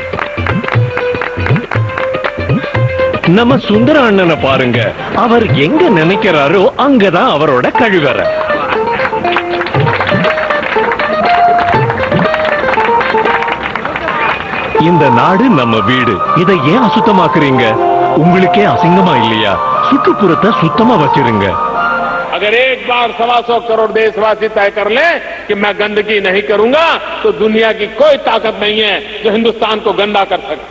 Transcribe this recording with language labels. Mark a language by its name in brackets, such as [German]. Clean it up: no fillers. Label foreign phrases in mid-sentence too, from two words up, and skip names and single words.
[Tamil] நம்ம சுந்தர அண்ணனை பாருங்க, அவர் எங்க நினைக்கிறாரோ அங்கதான் அவரோட கழிவறை. இந்த நாடு நம்ம வீடு. இதை ஏன் அசுத்தமாக்குறீங்க? உங்களுக்கே அசிங்கமா இல்லையா? சுற்றுப்புறத்தை சுத்தமா வச்சிருங்க. [Hindi] अगर एक बार 125 करोड़ देशवासी तय कर ले कि मैं गंदगी नहीं करूंगा, तो दुनिया की कोई ताकत नहीं है जो हिंदुस्तान को गंदा कर सकती.